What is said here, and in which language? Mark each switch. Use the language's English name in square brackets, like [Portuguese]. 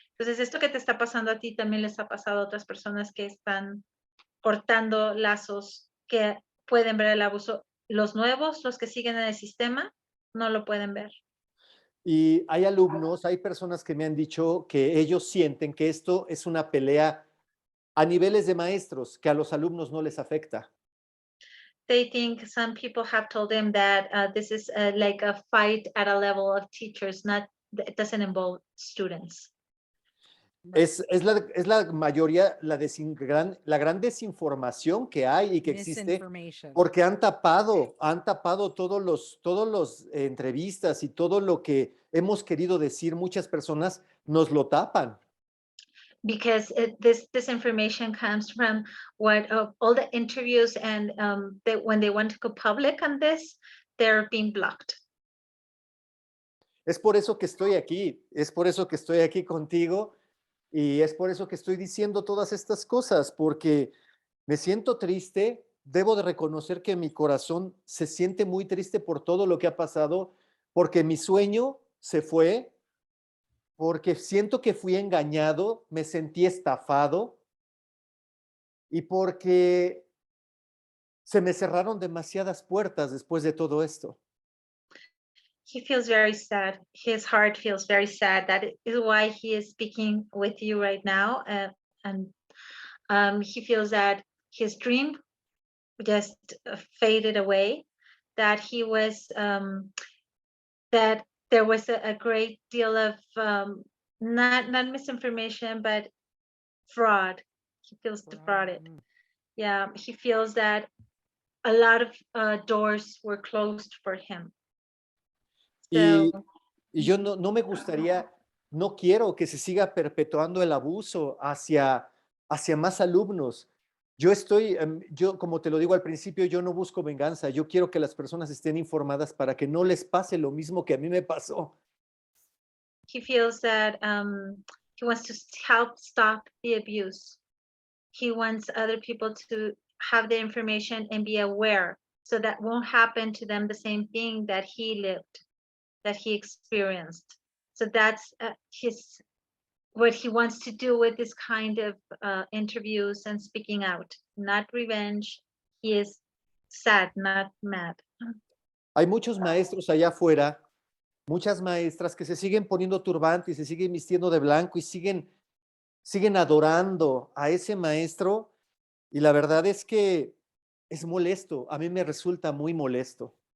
[Spanish] Entonces, esto que te está pasando a ti también les ha pasado a otras personas que están cortando lazos, que pueden ver el abuso. Los nuevos, los que siguen en el sistema, no lo pueden ver. Y hay alumnos, hay personas que me han dicho que ellos sienten que esto es una pelea a niveles de maestros, que a los alumnos no les afecta. [English] They think, some people have told them that this is like a fight at a level of teachers, it doesn't involve students. [Spanish] Es la mayoría, la gran desinformación que hay y que existe, [English] Misinformation. [Spanish] porque han tapado todos los entrevistas y todo lo que hemos querido decir, muchas personas nos lo tapan. [English] Because this information comes from what all the interviews and when they want to go public on this, they're being blocked. [Spanish] Es por eso que estoy aquí, es por eso que estoy aquí contigo y es por eso que estoy diciendo todas estas cosas, porque me siento triste, debo de reconocer que mi corazón se siente muy triste por todo lo que ha pasado, porque mi sueño se fue, porque siento que fui engañado, me sentí estafado y porque se me cerraron demasiadas puertas después de todo esto. [English] He feels very sad. His heart feels very sad. That is why he is speaking with you right now. And he feels that his dream just faded away, that he was, that there was a great deal of not misinformation, but fraud. He feels defrauded. Yeah, he feels that a lot of doors were closed for him. [Spanish] Y, [English] So, [Spanish] y yo no me gustaría, no quiero que se siga perpetuando el abuso hacia más alumnos. Yo, como te lo digo al principio, yo no busco venganza. Yo quiero que las personas estén informadas para que no les pase lo mismo que a mí me pasó. [English] he feels that he wants to help stop the abuse. He wants other people to have the information and be aware so that won't happen to them the same thing that he lived, that he experienced. So that's what he wants to do with this kind of interviews and speaking out, not revenge. He is sad, not mad. [Spanish] Hay muchos maestros allá afuera, muchas maestras que se siguen poniendo turbante y se siguen vistiendo de blanco y siguen adorando a ese maestro. Y la verdad es que es molesto. A mí me resulta muy molesto.